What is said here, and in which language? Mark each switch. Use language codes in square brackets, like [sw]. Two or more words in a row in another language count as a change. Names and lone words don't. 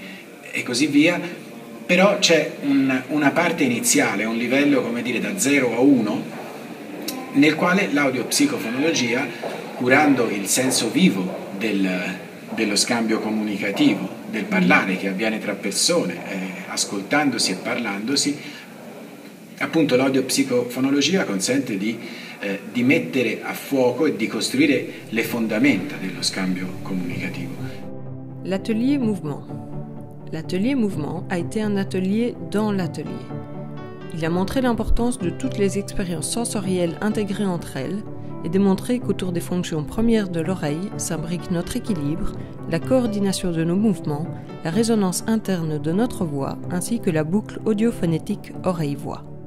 [it] e così via, però c'è una parte iniziale, un livello, come dire, da 0 a 1, nel quale l'audiopsicofonologia, curando il senso vivo dello scambio comunicativo, del parlare che avviene tra persone, ascoltandosi e parlandosi, appunto l'audiopsicofonologia consente di mettere a fuoco et di costruire le fondamenta dello scambio comunicativo. [fr] L'atelier mouvement. L'atelier mouvement a été un atelier dans l'atelier. Il a montré l'importance de toutes les expériences sensorielles intégrées entre elles et démontré qu'autour des fonctions premières de l'oreille s'imbrique notre équilibre, la coordination de nos mouvements, la résonance interne de notre voix ainsi que la boucle audiophonétique oreille-voix.